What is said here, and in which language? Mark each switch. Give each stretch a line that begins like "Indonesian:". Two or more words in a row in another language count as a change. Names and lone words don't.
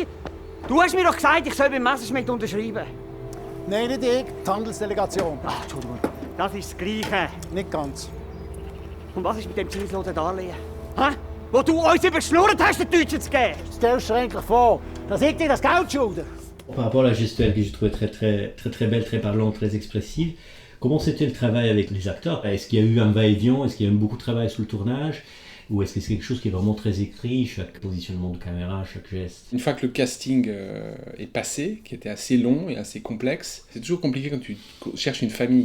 German: Du hast mir doch gesagt, ich soll beim Messerschmidt unterschreiben. Nein, nicht ich, die Handelsdelegation. Ach, Entschuldigung. Das ist das Gleiche. Nicht ganz. Und was ist mit dem zinslosen Darlehen? Hä? Wo du uns überschnurrt hast, den Deutschen zu geben? Stellst du dir eigentlich vor, dass ich dir das Geld schulde?
French: Par rapport à la gestuelle que j'ai trouvée très belle, très parlante, très expressive, comment c'était le travail avec les acteurs? Est-ce qu'il y a eu un va-et-vient? Est-ce qu'il y a eu beaucoup de travail sur le tournage? Ou est-ce que c'est quelque chose qui est vraiment très écrit, chaque positionnement de caméra, chaque geste? Une fois que le casting est passé, qui était assez long et assez complexe, c'est toujours compliqué quand tu cherches une famille.